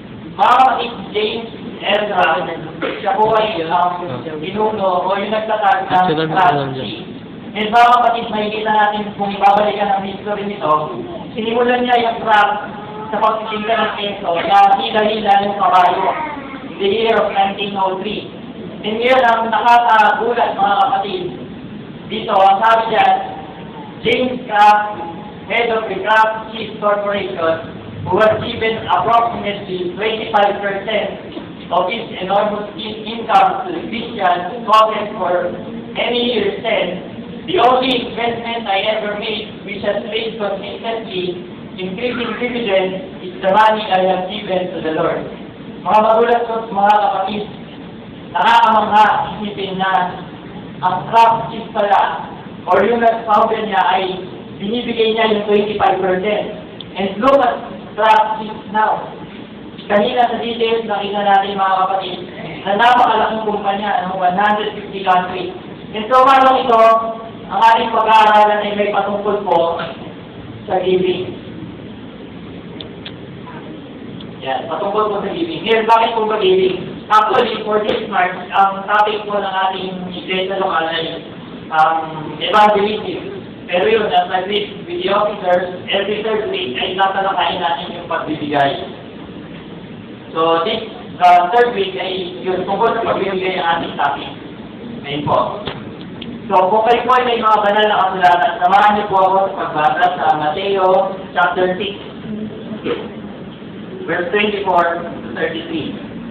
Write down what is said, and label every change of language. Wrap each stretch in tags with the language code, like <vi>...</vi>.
<tl>Mga kapatid, James Ezra, siya po ay binuno o yung nagtatag ng Kraft. And mga kapatid, makikita natin kung ibabalikan ang history nito, sinimulan niya yung Kraft sa pagtitinda ng keso na hila-hila ng kabayo</tl> <en>in the year of 1903.</en> <tl>And yun ang nakakagulat mga kapatid. Dito, ang sabi dyan,</tl> <en>James Kraft, head of the Kraft Cheese Corporation, who was given approximately 25% of his enormous income to the Christian causes for many years then, the only investment I ever made which has paid consistently increasing dividends is the money I have given to the Lord.</en> <tl>Mga magulat ko, mga kapatid, nakakamangha isipin na ang Kraft cheese pala or yung nag-founder niya ay binibigay niya yung 25%.</tl> <en>And look at Kraft cheese now.</en> <tl>Kanina sa details, nakita natin mga kapatid na napakalaking kumpanya, 150 countries. And so, marang ito, ang ating pag-aaralan ay may patungkol po sa giving. Yan, patungkol po sa giving. Here, bakit po ba giving?</tl> <en>Actually, for this March,</en> <tl>ang topic po ng ating iglesia lokal ay evangelism. Pero yun,</tl> <en>as I said, with the officers, every third week</en> <tl>ay tatalakayin natin yung pagbibigay. So,</tl> <en>this third week</en> <tl>ay yun, tungkol sa pagbibigay ang ating topic. Ngayon po. So, kung kayo po ay may mga banal na kasulatan, samahan niyo po ako sa pagbasa sa Mateo chapter 6, verse 24 to 33.</tl>